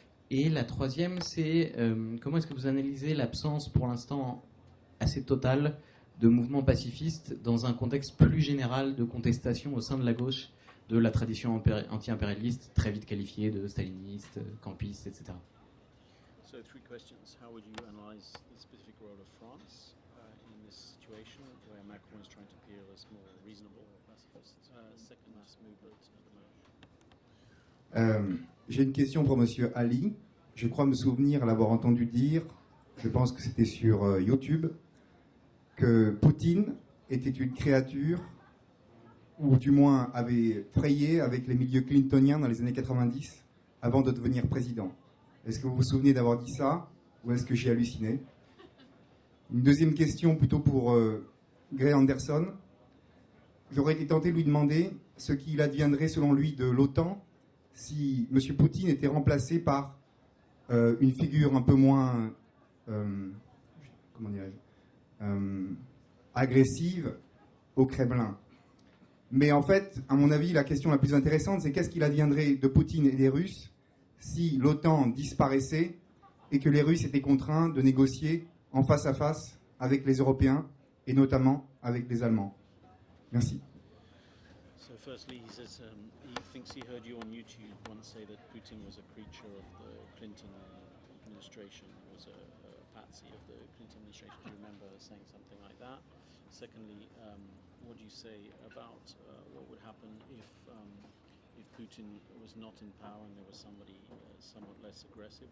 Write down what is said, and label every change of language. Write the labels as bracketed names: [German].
[French] Et la troisième, c'est comment est-ce que vous analysez l'absence, pour l'instant assez totale, de mouvements pacifistes dans un contexte plus général de contestation au sein de la gauche de la tradition anti-impérialiste, très vite qualifiée de staliniste, campiste, etc. [English] So 3 questions. How would you analyze the specific role of France in this situation where Macron is trying to appear as more reasonable pacifist? Second, mass movement at the moment. [French] J'ai une question pour Monsieur Ali. Je crois me souvenir l'avoir entendu dire, je pense que c'était sur YouTube, que Poutine était une créature, ou du moins avait frayé avec les milieux clintoniens dans les années 90, avant de devenir président. Est-ce que vous vous souvenez d'avoir dit ça ou est-ce que j'ai halluciné? Une deuxième question plutôt pour Gray Anderson. J'aurais été tenté de lui demander ce qu'il adviendrait selon lui de l'OTAN si M. Poutine était remplacé par une figure un peu moins comment dirais-je, agressive au Kremlin. Mais en fait, à mon avis, la question la plus intéressante, c'est qu'est-ce qu'il adviendrait de Poutine et des Russes si l'OTAN disparaissait et que les Russes étaient contraints de négocier en face à face avec les Européens et notamment avec les Allemands. Merci. [English] So firstly, he says he thinks he heard you on YouTube once say that Putin was a creature of the Clinton administration, was a patsy of the Clinton administration. Do you remember saying something like that? Secondly, what do you say about what would happen if Putin was not in power and there was somebody somewhat less aggressive?